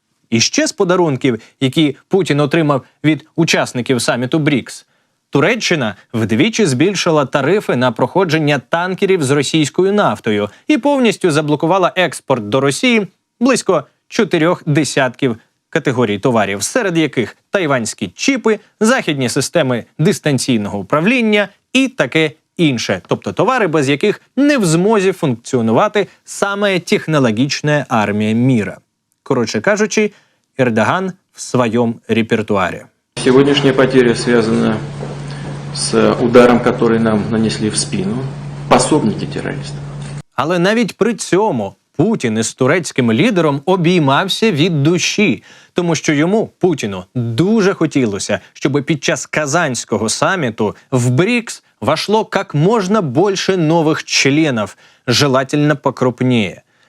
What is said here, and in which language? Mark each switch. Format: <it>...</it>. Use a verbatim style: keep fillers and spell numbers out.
<uk>І ще з подарунків, які Путін отримав від учасників саміту БРІКС, Туреччина вдвічі збільшила тарифи на проходження танкерів з російською нафтою і повністю заблокувала експорт до Росії близько чотирьох десятків категорій товарів, серед яких тайванські чіпи, західні системи дистанційного управління і таке інше. Тобто товари, без яких не в змозі функціонувати саме технологічна армія міра.</uk> <ru>Короче кажучи, Эрдоган в своем репертуаре. Сегодняшняя потеря связана с ударом, который нам нанесли в спину пособники террористов.</ru> <uk>Але навіть при цьому Путін із турецьким лідером обіймався від душі, тому що йому, Путіну, дуже хотілося, щоб під час Казанського саміту в БРИКС вошло як можна більше нових членів, желательно покрупніше.</uk>